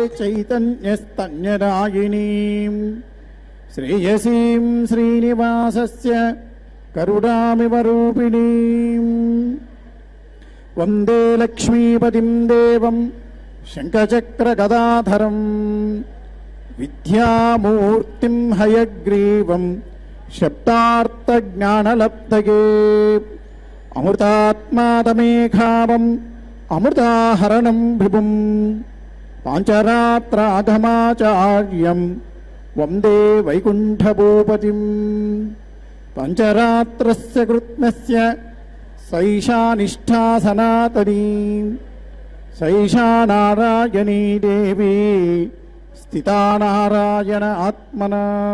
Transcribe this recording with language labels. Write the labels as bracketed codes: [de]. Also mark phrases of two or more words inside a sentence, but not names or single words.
[sa] चैतन्यस्तन्यदायिनीं श्रेयसीं श्रीनिवासस्य करुणामिव रूपिणीं वन्दे लक्ष्मीपतिं देवं शङ्खचक्रगदाधरं విద్యామూర్తిం హయగ్రీవం శబ్దార్థజ్ఞానలబ్ధగే అమృతాత్మాదమేఘావం అమృతాహరణం విభుం పాంచరాత్రాగమాచార్యం వందే వైకుంఠభూపతిం పంచరాత్రస్య కృత్నస్య సైషా నిష్ఠా సనాతనీ సైషా నారాయణీ దేవీ స్థితా నారాయణ ఆత్మనా